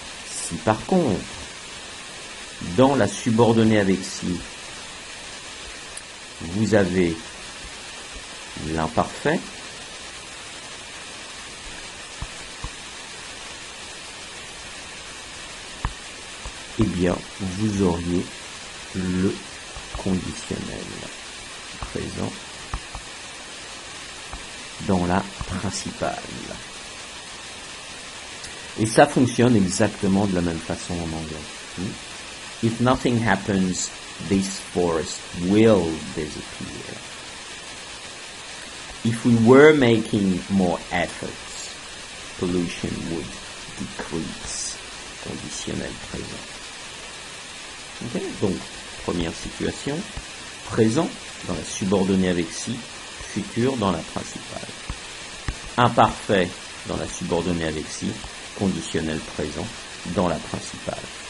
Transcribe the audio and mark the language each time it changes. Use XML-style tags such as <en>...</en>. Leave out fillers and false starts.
<fr>Si par contre, dans la subordonnée avec si, vous avez l'imparfait, eh bien, vous auriez le conditionnel présent dans la principale. Et ça fonctionne exactement de la même façon en anglais.</fr> <en>If nothing happens, this forest will disappear. If we were making more efforts, pollution would decrease.</en> <fr>Conditionnel présent. Okay? Donc, première situation, présent dans la subordonnée avec si, futur dans la principale. Imparfait dans la subordonnée avec si, conditionnel présent dans la principale.</fr>